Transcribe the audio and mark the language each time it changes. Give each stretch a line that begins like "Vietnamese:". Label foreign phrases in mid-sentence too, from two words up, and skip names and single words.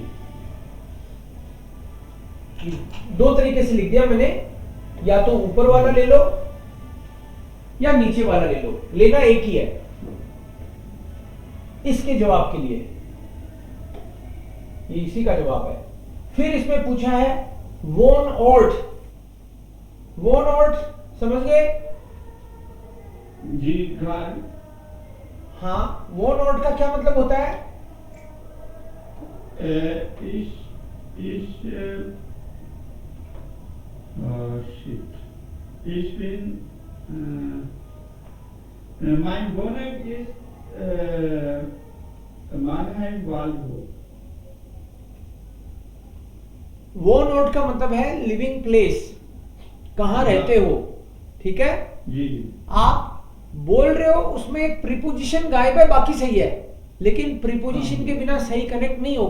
Hindi: दो तरीके से लिख दिया मैंने, या तो ऊपर वाला ले लो या नीचे वाला ले लो, लेना एक ही है इसके जवाब के लिए, ये इसी का जवाब है। फिर इसमें पूछा है
German: Wohnort, Wohnort
Hindi: समझ गए जी, घर, हाँ,
German: Wohnort
Hindi: का क्या मतलब होता है, shit.
German: Ich bin, mein Wohnort ist Mannheim, Waldhof. Wohnort
Hindi: का मतलब है
English: living place,
Hindi: कहां रहते हो, ठीक है। जी, आप बोल रहे हो उसमें एक प्रीपोजिशन गायब है, बाकी सही है, लेकिन प्रीपोजिशन के बिना सही कनेक्ट नहीं होगा।